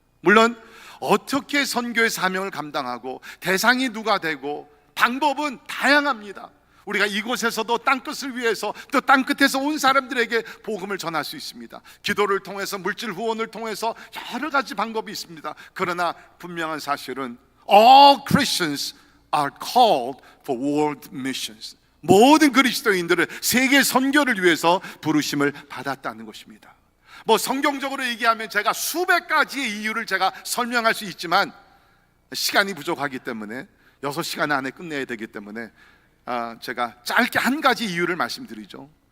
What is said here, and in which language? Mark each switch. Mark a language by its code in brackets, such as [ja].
[ko] 물론 어떻게 선교의 사명을 감당하고 대상이 누가 되고 방법은 다양합니다. 우리가 이곳에서도 땅끝을 위해서 또 땅끝에서 온 사람들에게 복음을 전할 수 있습니다. 기도를 통해서, 물질 후원을 통해서 여러 가지 방법이 있습니다. 그러나 분명한 사실은 [en] all Christians are called for world missions. [ko] 모든 그리스도인들은 세계 선교를 위해서 부르심을 받았다는 것입니다. 뭐 성경적으로 얘기하면 제가 수백 가지의 이유를 제가 설명할 수 있지만 시간이 부족하기 때문에 6시간 안에 끝내야 되기 때문에 제가 짧게 한 가지 이유를 말씀드리죠.